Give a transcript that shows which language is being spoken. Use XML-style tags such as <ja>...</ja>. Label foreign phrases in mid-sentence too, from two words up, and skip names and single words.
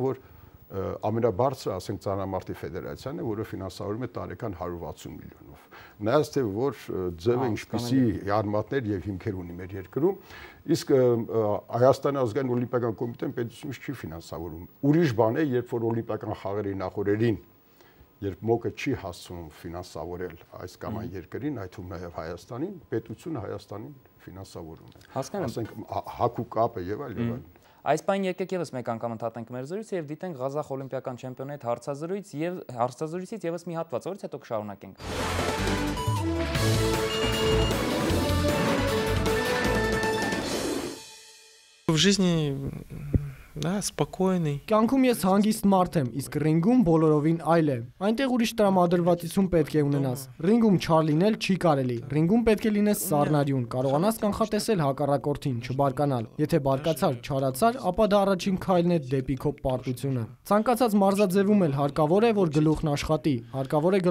<hy>որ ամենաբարձրը, ասենք ծանրամարտի ֆեդերացիան է, որը ֆինանսավորում է տարեկան 160 միլիոնով։ Նայած թե որ ձևը ինչպիսի արմատներ եւ հիմքեր ունի մեր երկրում, իսկ Հայաստանի ազգային օլիմպիական կոմիտեն պետությունից չի ֆինանսավորում։ Ուրիշ բան է, երբ որ օլիմպիական խաղերի նախորդին երբ ՄՕԿ-ը չի հասցնում ֆինանսավորել այս կամ այն երկրին, այդ թվում նաև Հայաստանին, պետությունը Հայաստանին ֆինանսավորում է։ Ասենք հակու կապը եւ այլն։ Այս բան եկեք եւս մեկ անգամ ընդհատենք մեր զրույցը եւ դիտենք Ղազախ օլիմպիական չեմպիոնի հետ հարցազրույցից եւս մի հատված, որից հետո կշարունակենք։</hy> <ru>В жизни, да, спокойный.</ru> <hy>Կյանքում ես հանգիստ մարդ եմ, իսկ ռինգում բոլորովին այլ է։ Այնտեղ ուրիշ տրամադրվածություն պետք է ունենաս։ Ռինգում չար լինել չի կարելի։ Ռինգում պետք է լինես սառնարյուն, կարողանաս կանխատեսել հակառակորդին, չբարկանալ։ Եթե բարկացար, չարացար, ապա դա առաջին քայլն է դեպի քո պարտությունը։ Ցանկացած մարզաձևում էլ հարկավոր է, որ գլուխն աշխատի։ Հարկավոր է</hy>